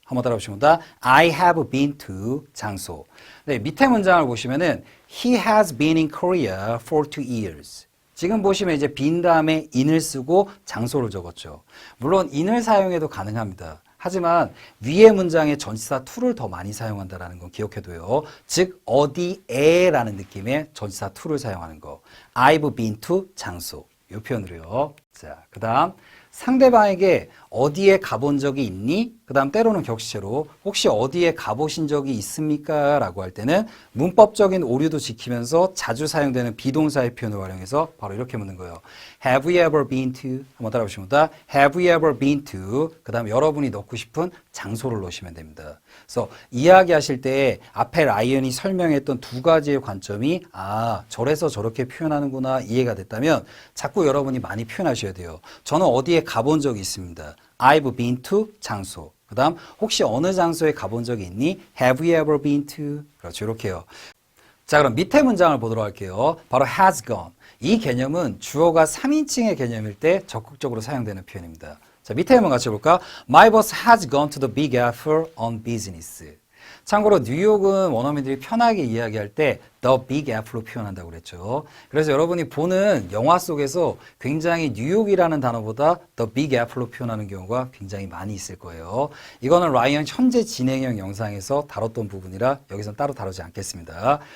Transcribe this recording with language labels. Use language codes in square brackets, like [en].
[ko] 한번 따라 보시면 [en] I have been to [ko] 장소. 네, 밑에 문장을 보시면은 [en] He has been in Korea for 2 years. [ko] 지금 보시면 이제 been 다음에 in을 쓰고 장소를 적었죠. 물론 in을 사용해도 가능합니다. 하지만 위의 문장에 전치사 to를 더 많이 사용한다는 건 기억해둬요. 즉 어디에 라는 느낌의 전치사 to를 사용하는 거. [en] I've been to 장소. [ko] 이 표현으로요. 자, 그 다음 상대방에게 어디에 가본 적이 있니? 그 다음 때로는 격식체로 혹시 어디에 가보신 적이 있습니까? 라고 할 때는 문법적인 오류도 지키면서 자주 사용되는 비동사의 표현을 활용해서 바로 이렇게 묻는 거예요. [en] Have you ever been to? [ko] 한번 따라 보시면 [en] Have you ever been to? [ko] 그 다음 여러분이 넣고 싶은 장소를 넣으시면 됩니다. 그래서 이야기하실 때 앞에 라이언이 설명했던 두 가지의 관점이 저래서 저렇게 표현하는구나 이해가 됐다면 자꾸 여러분이 많이 표현하셔야 돼요. 저는 어디에 가본 적이 있습니다. [en] I've been to 장소. [ko] 그 다음 혹시 어느 장소에 가본 적이 있니? [en] Have you ever been to? [ko] 그렇죠. 이렇게요. 자 그럼 밑에 문장을 보도록 할게요. 바로 [en] has gone. [ko] 이 개념은 주어가 3인칭의 개념일 때 적극적으로 사용되는 표현입니다. 자 밑에 한번 같이 볼까? [en] My boss has gone to the Big Apple on business. [ko] 참고로 뉴욕은 원어민들이 편하게 이야기할 때 The Big Apple로 표현한다고 그랬죠. 그래서 여러분이 보는 영화 속에서 굉장히 뉴욕이라는 단어보다 The Big Apple로 표현하는 경우가 굉장히 많이 있을 거예요. 이거는 라이언 현재 진행형 영상에서 다뤘던 부분이라 여기서는 따로 다루지 않겠습니다.